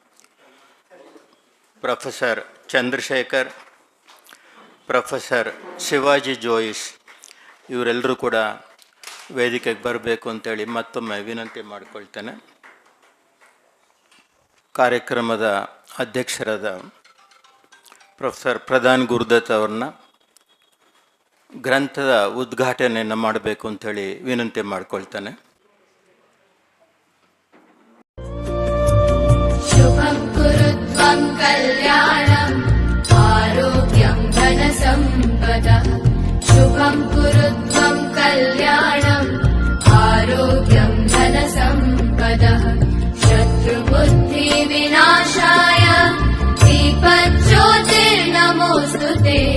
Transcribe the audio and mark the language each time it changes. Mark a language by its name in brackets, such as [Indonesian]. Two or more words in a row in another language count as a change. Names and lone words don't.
[Kannada] ಪ್ರೊಫೆಸರ್ ಚಂದ್ರಶೇಖರ್, ಪ್ರೊಫೆಸರ್ ಶಿವಾಜಿ ಜೋಯಿಸ್ ಇವರೆಲ್ಲರೂ ಕೂಡ ವೇದಿಕೆಗೆ ಬರಬೇಕು ಅಂತೇಳಿ ಮತ್ತೊಮ್ಮೆ ವಿನಂತಿ ಮಾಡಿಕೊಳ್ತೇನೆ. ಕಾರ್ಯಕ್ರಮದ ಅಧ್ಯಕ್ಷರಾದ ಪ್ರೊಫೆಸರ್ ಪ್ರಧಾನ್ ಗುರುದತ್ ಅವ್ರನ್ನ ಗ್ರಂಥದ ಉದ್ಘಾಟನೆಯನ್ನು ಮಾಡಬೇಕು ಅಂಥೇಳಿ ವಿನಂತಿ ಮಾಡಿಕೊಳ್ತಾನೆ. [Sanskrit] शुभं कुरुत्वं कल्याणम् आरोग्यं धनसम्पदः शुभं कुरुत्वं कल्याणम् आरोग्यं धनसम्पदः शत्रुबुद्धिविनाशाय दीपज्योतिर्नमोऽस्तुते